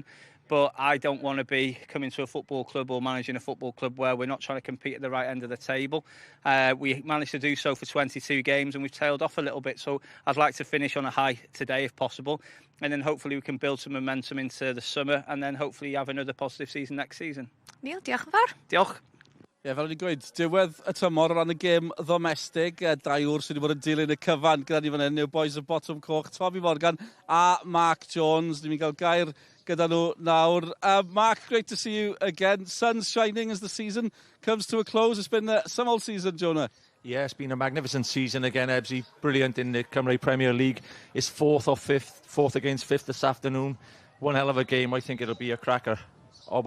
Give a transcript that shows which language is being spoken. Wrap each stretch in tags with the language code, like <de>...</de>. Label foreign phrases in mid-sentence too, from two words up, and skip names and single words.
<en>But I don't want to be coming to a football club or managing a football club where we're not trying to compete at the right end of the table. We managed to do so for 22 games and we've tailed off a little bit. So I'd like to finish on a high today if possible. And then hopefully we can build some momentum into the summer and then hopefully have another positive season next season.</en> <cy>Neil, diolch yn fawr. Diolch. Ie, fel wedi gweud, diwedd y tymor o ran y gêm domestig, dau wr sydd wedi bod yn dilyn y cyfan gyda ni fan hyn, yw boys y bottom coch, Tommy Morgan a Mark Jones. Ni'n gael gair gyda nhw nawr.</cy> <en>Mark, great to see you again. Sun's shining as the season comes to a close. It's been some old season, Jonah. Yeah, it's been a magnificent season again, Ebbsy. Brilliant in the Cymru Premier League. It's fourth against fifth this afternoon. One hell of a game. I think it'll be a cracker.</en>